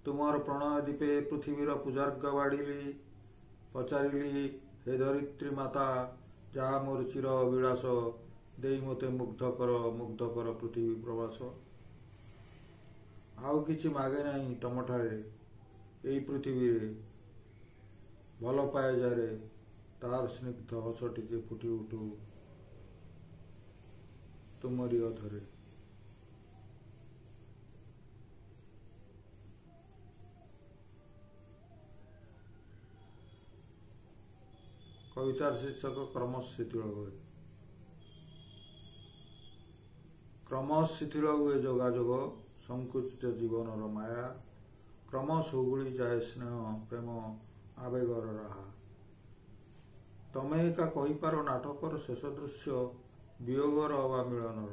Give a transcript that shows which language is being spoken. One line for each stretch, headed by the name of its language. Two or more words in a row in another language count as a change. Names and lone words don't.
Odia: ତୁମର ପ୍ରଣୟ ଦୀପେ ପୃଥିବୀର ପୂଜାର୍ଘ ବାଢ଼ିଲି। ପଚାରିଲି, ହେ ଧରିତ୍ରୀ ମାତା, ଯାହା ମୋର ଚିର ଅଭିଳାଷ, ଦେଇ ମୋତେ ମୁଗ୍ଧ କର ପୃଥିବୀ ପ୍ରବାସ। ଆଉ କିଛି ମାଗେ ନାହିଁ ତମଠାରେ ଏଇ ପୃଥିବୀରେ। ଭଲ ପାଏ ଯାରେ, ତାର ସ୍ନିଗ୍ଧ ହସ ଟିକେ ଫୁଟି ଉଠୁ ତୁମରି ଅଧରେ। �କବିତାର ଶୀର୍ଷକ କ୍ରମଶ ଶିଥିଳ ହୁଏ। କ୍ରମଶ ଶିଥିଳ ହୁଏ ଯୋଗାଯୋଗ, ସଂକୁଚିତ ଜୀବନର ମାୟା। କ୍ରମଶ ହୁଗୁଳି ଯାଏ ସ୍ନେହ ପ୍ରେମ ଆବେଗର ରାହା। ତମେ ଏକା କହିପାର ନାଟକର ଶେଷ ଦୃଶ୍ୟ, ବିୟୋଗର ବା ମିଳନର।